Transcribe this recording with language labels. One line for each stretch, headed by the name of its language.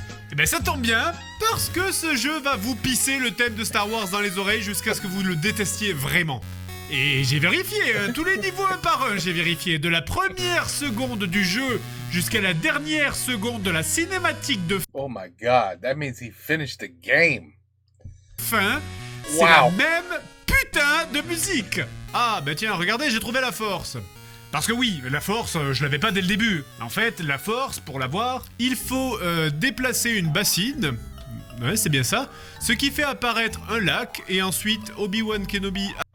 French: Eh ben ça tombe bien, parce que ce jeu va vous pisser le thème de Star Wars dans les oreilles jusqu'à ce que vous le détestiez vraiment. Et j'ai vérifié, tous les niveaux un par un, j'ai vérifié. De la première seconde du jeu jusqu'à la dernière seconde de la cinématique de
English: Oh my god, that means he finished the game.
French: Fin, c'est la même putain de musique. Ah bah tiens, regardez, j'ai trouvé la force. Parce que oui, la force, je l'avais pas dès le début. En fait, la force, pour l'avoir, il faut déplacer une bassine. Ouais, c'est bien ça. Ce qui fait apparaître un lac, et ensuite Obi-Wan Kenobi...